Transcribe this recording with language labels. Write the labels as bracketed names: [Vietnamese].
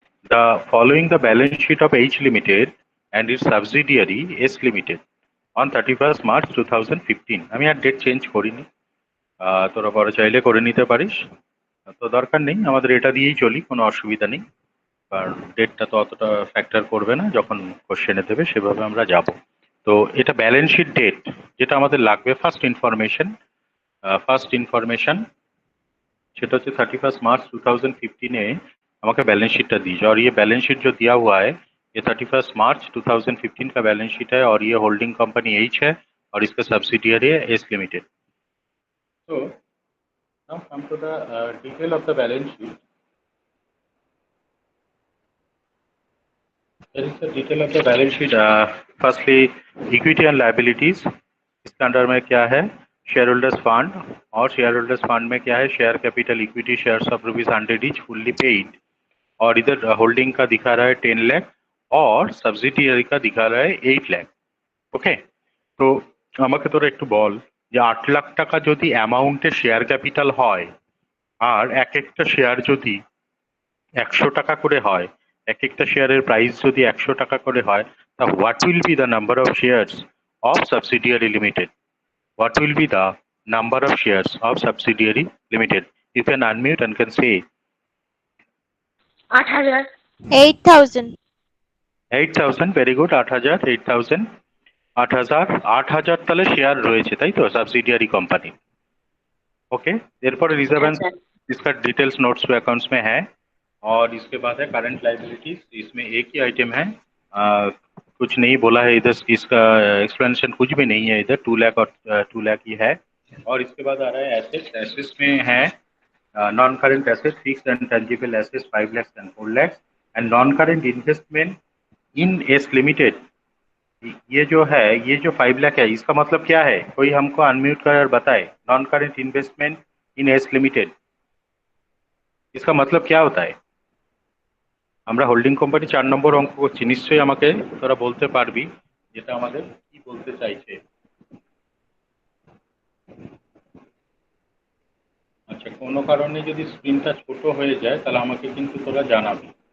[English] The following the balance sheet of H limited and its subsidiary S limited on 31st March 2015। [Bangla] আমি আর date change করিনি, তোরা পরে চাইলে করে নিতে পারিস, তো দরকার নেই, আমাদের এটা দিয়েই চলি, কোনো অসুবিধা নেই, কারণ ডেটটা তো অতটা ফ্যাক্টর করবে না, যখন কোশ্চেনে দেবে সেভাবে আমরা যাব। তো এটা ব্যালেন্স শিট ডেট, যেটা আমাদের লাগবে ফার্স্ট ইনফরমেশন, সেটা হচ্ছে 31st March 2015 আমাকে [Hindi] बैलेंस शीट टा दीजिए, और ये बैलेंस शीट जो दिया हुआ है ये 31st March 2015 का बैलेंस शीट है, और ये होल्डिंग कंपनी एच है और इसका सब्सिडियरी है एस लिमिटेड। तो [English] now come to the detail of the balance sheet। There is the detail of the balance sheet। Firstly, equity and liabilities, [Hindi] इसके अंडर में क्या है, शेयर होल्डर्स फंड, और शेयर होल्डर्स फंड में क्या है, share capital equity shares of ₹100 etch fully paid, और इधर होल्डिंग का दिखा रहा है 10 लाख और सब्सिडियरी का दिखा रहा है 8 लाख। [Bangla] ওকে, তো আমাকে তোরা একটু বল যে 8 লাখ টাকা যদি অ্যামাউন্টে শেয়ার ক্যাপিটাল হয়, আর এক একটা শেয়ার যদি 100 টাকা করে হয়, এক একটা শেয়ারের প্রাইস যদি 100 টাকা করে হয়, [English] তা what will be the number of shares of subsidiary limited? What will be the number of shares of subsidiary limited? You can unmute and can say 8,000। 8,000. 8,000। very good, [Bangla] 8,000, 8,000, 8,000, 8,000 তাহলে শেয়ার রয়েছে, তাই তো, সাবसिडियरी कंपनी। [Hindi] ओके, [Bangla] एरपर [Hindi] reserve and इसका details notes to accounts में है, और इसके बाद है करंट लाइबिलिटीज, इसमें एक ही आइटम है, कुछ नहीं बोला है इधर, इसका एक्सप्लेनेशन कुछ भी नहीं है इधर, 2 लाख और 2 लाख ही है। और इसके बाद आ रहा है एसेट्स, एसेट्स में है non current assets, fixed and tangible assets [English] 5 lakhs and 4 lakhs, [Hindi] and non current investment in S limited. ये जो है, ये जो 5 लाख है, इसका मतलब क्या है, कोई हमको अनम्यूट कर बताए, नॉन करेंट इन्वेस्टमेंट इन एस लिमिटेड, इसका मतलब क्या होता है? [Bangla] আমরা হোল্ডিং কোম্পানি 4 নম্বর অঙ্ক করছি, নিশ্চয়ই আমাকে তোরা বলতে পারবি যেটা আমাদের কি বলতে চাইছে। আচ্ছা, কোনো কারণে যদি স্ক্রিনটা ছোট হয়ে যায় তাহলে আমাকে কিন্তু তোরা জানাবি।